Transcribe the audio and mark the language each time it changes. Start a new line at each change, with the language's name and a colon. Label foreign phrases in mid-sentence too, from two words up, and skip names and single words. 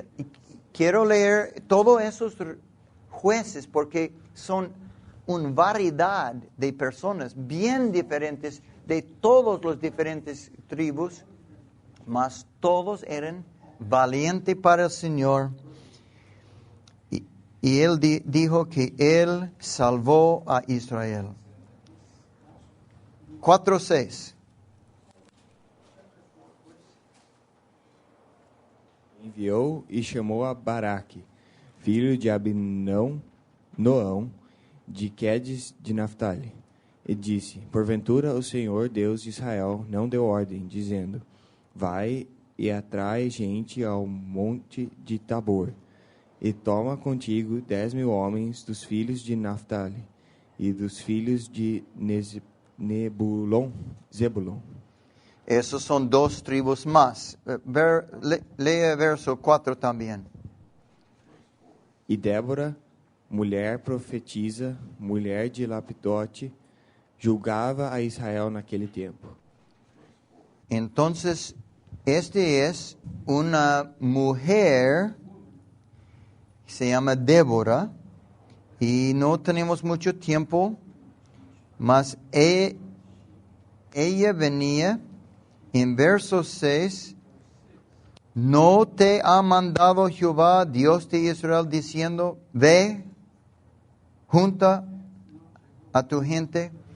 Spanish: Y quiero leer todos esos jueces porque son una variedad de personas bien diferentes de todos los diferentes tribus, mas todos eran valientes para el Señor. Y él dijo que él salvó a Israel. 4:6.
Portuguese: Enviou e chamou a Baraque, filho de Abinoão, de Quedes de Naftali, e disse: Porventura o Senhor Deus de Israel não deu ordem, dizendo: Vai e atrai gente ao monte de Tabor, e toma contigo 10.000 homens dos filhos de Naftali e dos filhos de Zebulon.
Spanish: Esos son dos tribus más. Lea verso 4 también.
Portuguese: E Débora, mulher profetisa, mulher de Lapitote, julgava a Israel naquele tempo.
Spanish: Entonces, este es una mujer se llama Débora, y no tenemos mucho tiempo, mas ella venía en verso 6, ¿no te ha mandado Jehová, Dios de Israel, diciendo, ve, junta a tu gente?